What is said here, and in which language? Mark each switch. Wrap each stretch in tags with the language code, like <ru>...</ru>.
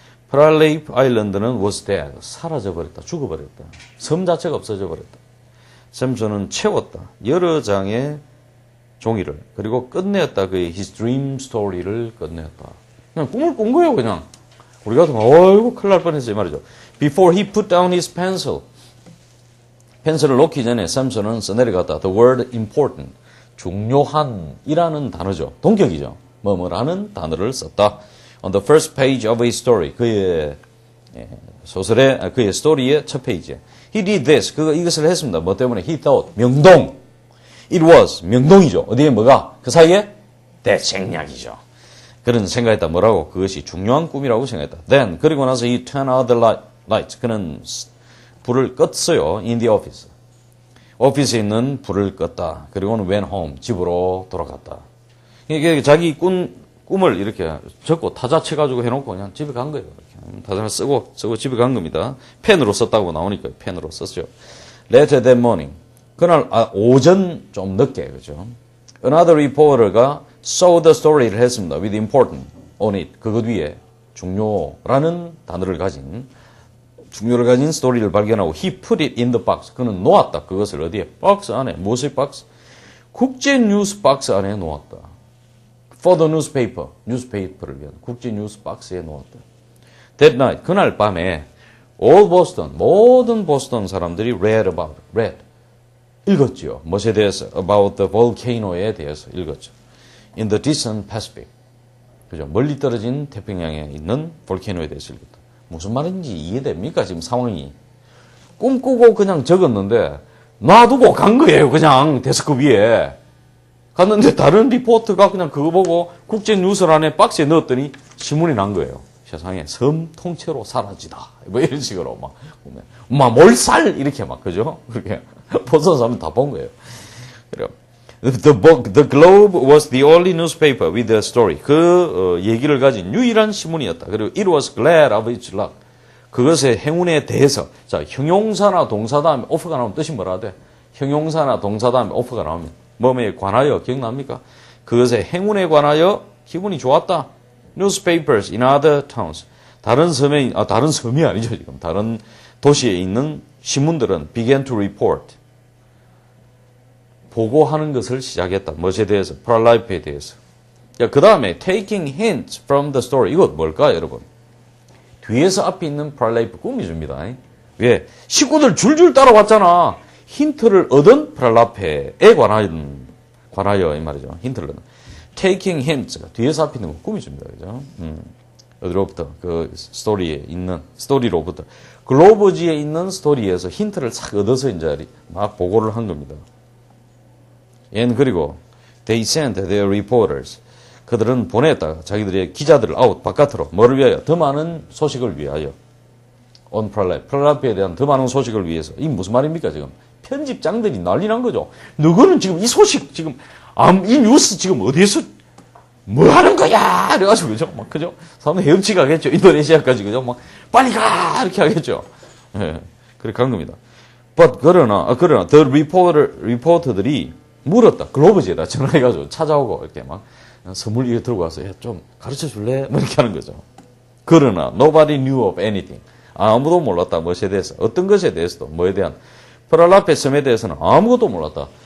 <ko>프랄레이프 아일랜드는</ko> <en>was dead.</en> <ko>사라져버렸다. 죽어버렸다. 섬 자체가 없어져버렸다. 샘슨은 채웠다. 여러 장의 종이를. 그리고 끝내었다. 그의</ko> <en>his dream story</en> <ko>를 끝내었다. 그냥 꿈을 꾼 거예요, 그냥. 우리 같으면, 어이구, 큰일 날 뻔했어요, 이 말이죠.</ko> <en>Before he put down his pencil.</en> <ko>펜슬을 놓기 전에 샘슨은 써내려갔다.</ko> <en>The word important.</en> <ko>중요한 이라는 단어죠. 동격이죠. 뭐뭐라는 단어를 썼다.</ko> <en>On the first page of his story.</en> <ko>그의 소설의, 그의 스토리의 첫 페이지에.</ko> <en>He did this.</en> <ko>이것을 했습니다. 뭐 때문에?</ko> <en>He thought.</en> <ko>명동.</ko> <en>It was.</en> <ko>명동이죠. 어디에 뭐가? 그 사이에? 대책략이죠. 그런 생각했다. 뭐라고? 그것이 중요한 꿈이라고 생각했다.</ko> <en>Then.</en> <ko>그리고 나서</ko> <en>he turned out the lights.</en> <ko>그는 불을 껐어요.</ko> <en>In the office.</en> <ko>오피스에 있는 불을 껐다. 그리고는</ko> <en>went home.</en> <ko>집으로 돌아갔다. 이게 자기 꿈을 이렇게 적고 타자쳐가지고 해놓고 그냥 집에 간 거예요. 타자를 쓰고 집에 간 겁니다. 펜으로 썼다고 나오니까 펜으로 썼죠.</ko> <en>Later that morning.</en> <ko>그날 오전 좀 늦게 그죠.</ko> <en>Another reporter가 saw the story를 했습니다. With important on it.</en> <ko>그것 위에 중요라는 단어를 가진 스토리를 발견하고</ko> <en>he put it in the box.</en> <ko>그는 놓았다. 그것을 어디에? 박스 안에. 무엇의 박스? 국제 뉴스 박스 안에 놓았다.</ko> <en>For the newspaper.</en> <ko>뉴스페이퍼를 위한 국제 뉴스 박스에 놓았다.</ko> <en>That night.</en> <ko>그날 밤에</ko> <en>all Boston.</en> <ko>모든 보스턴 사람들이 read. 읽었죠. 무엇에 대해서?</ko> <en>About the volcano</en> <ko>에 대해서 읽었죠.</ko> <en>In the distant Pacific.</en> <ko>그죠? 멀리 떨어진 태평양에 있는 볼케이노에 대해서 읽었다. 무슨 말인지 이해됩니까? 지금 상황이. 꿈꾸고 그냥 적었는데 놔두고 간 거예요. 그냥 데스크 위에. 갔는데 다른 리포터가 그냥 그거 보고 국제 뉴스란에 박스에 넣었더니 신문이 난 거예요. 세상에 섬 통째로 사라지다. 뭐 이런 식으로 막 몰살 이렇게 막 그죠? 그렇게 보선 사람 다 본 거예요. 그래요.</ko> <en>The Globe was the only newspaper with a story.</en> <ko>그 얘기를 가진 유일한 신문이었다. 그리고</ko> <en>it was glad of its luck.</en> <ko>그것의 행운에 대해서. 자, 형용사나 동사 다음에 of가 나오면 뜻이 뭐라 돼? 형용사나 동사 다음에 of가 나오면 뭐에 관하여 기억납니까? 그것의 행운에 관하여 기분이 좋았다.</ko> <en>Newspapers in other towns.</en> <ko>다른 섬이 아니죠 지금. 다른 도시에 있는 신문들은</ko> <en>began to report.</en> <ko>보고하는 것을 시작했다. 무엇에 대해서? 프랄라이프에 대해서. 그 다음에</ko> <en>taking hints from the story.</en> <ko>이것 뭘까 여러분? 뒤에서 앞에 있는 프랄라이프 꿈이 줍니다. 왜? 식구들 줄줄 따라왔잖아. 힌트를 얻은 프랄라페에 관하여 이 말이죠. 힌트를 얻은.</ko> <en>taking hints.</en> <ko>뒤에서 앞에 있는 거 꿈이 줍니다. 그죠? 어디로부터? 그 스토리로부터. 글로버지에 있는 스토리에서 힌트를 싹 얻어서 이제 막 보고를 한 겁니다. 얘는 그리고</ko> <en>they sent their reporters.</en> <ko>그들은 보냈다. 자기들의 기자들을 바깥으로. 뭐를 위하여? 더 많은 소식을 위하여. on 프랄라이프에 대한 더 많은 소식을 위해서. 이게 무슨 말입니까 지금? 편집장들이 난리 난 거죠. 너희는 지금 이 소식 지금 이 뉴스 지금 어디에서 뭐 하는 거야? 그래가지고 그죠? 막 그죠? 사람들 헤엄치 가겠죠. 인도네시아까지 그죠? 막 빨리 가 이렇게 하겠죠. 예, 그렇게 간 겁니다.</ko> <en>But</en> <ko>그러나</ko> <en>the reporter들이 물었다.</en> <ko>글로버지에다 전화해가지고 찾아오고 이렇게 막 선물 이렇게 들고 와서 야, 좀 가르쳐 줄래? 뭐 이렇게 하는 거죠. 그러나</ko> <en>nobody knew of anything.</en> <ko>아무도 몰랐다. 무엇에 대해서. 어떤 것에 대해서도. 뭐에 대한. 프랄라페 섬에 대해서는 아무것도 몰랐다.</ko>